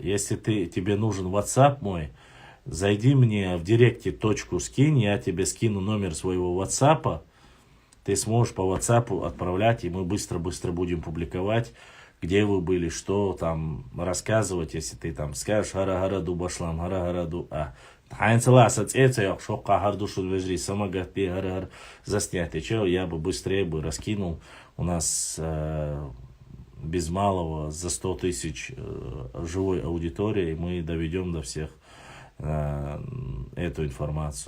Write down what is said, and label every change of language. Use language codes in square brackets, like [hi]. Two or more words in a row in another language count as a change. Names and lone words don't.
[ru] Если тебе нужен WhatsApp мой, зайди мне в директе точку скинь, я тебе скину номер своего WhatsApp, ты сможешь по WhatsApp отправлять, и мы быстро-быстро будем публиковать, где вы были, что там рассказывать, если ты там скажешь хара-хараду башлам, хара-хараду, заснять, я бы быстрее бы раскинул. У нас без малого за 100 тысяч живой аудитории, мы доведем до всех эту информацию.